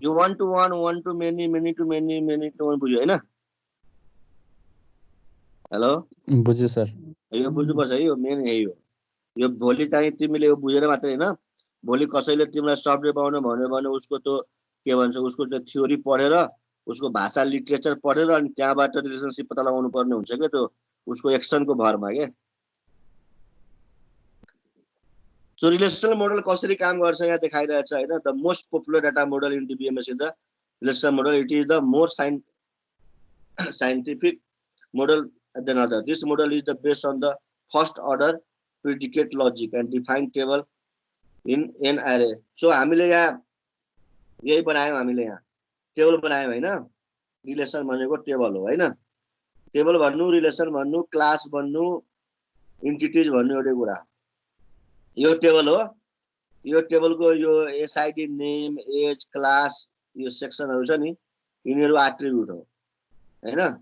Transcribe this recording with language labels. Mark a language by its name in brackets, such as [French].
[Nepali] यो [English] 1 to 1, 1 to many, many to many, many to 1 [Nepali] बुझ्यो होइन? [English] hello, [Nepali] बुझ्यो सर। यो बुझ्नुपर्छ है, यो मेन यही हो। यो भोलि चाहिँ तिमीले यो बुझेर मात्रै होइन, भोलि कसैले तिमीलाई सफ्टवेयर बनाउनु भन्यो भने उसको त्यो के भन्छ, उसको त्यो थ्योरी पढेर, उसको भाषा लिटरेचर पढेर अनि त्यहाँबाट रिलेसनसिप पत्ता लगाउनु पर्ने हुन्छ क्या, त्यो उसको एक्सनको भरमा के। सो रिलेसनल मोडल कसरी काम गर्छ यहाँ देखाइरहेछ होइन। [English] The most popular data model in DBMS is the relational model. It is the more scientific model than other. This model is the based on the first order predicate logic and defined table in an array. [Nepali] So हामीले यहाँ यही बनायौँ, हामीले यहाँ table बनायौँ होइन। Relation भनेको table हो होइन। टेबल भन्नु, रिलेसन भन्नु, क्लास भन्नु, इन्टिटिज भन्नु एउटै कुरा। यो टेबल हो। यो टेबलको यो SID, नेम, एज, क्लास, यो सेक्सनहरू छ नि, यिनीहरू एट्रिब्युट हो होइन।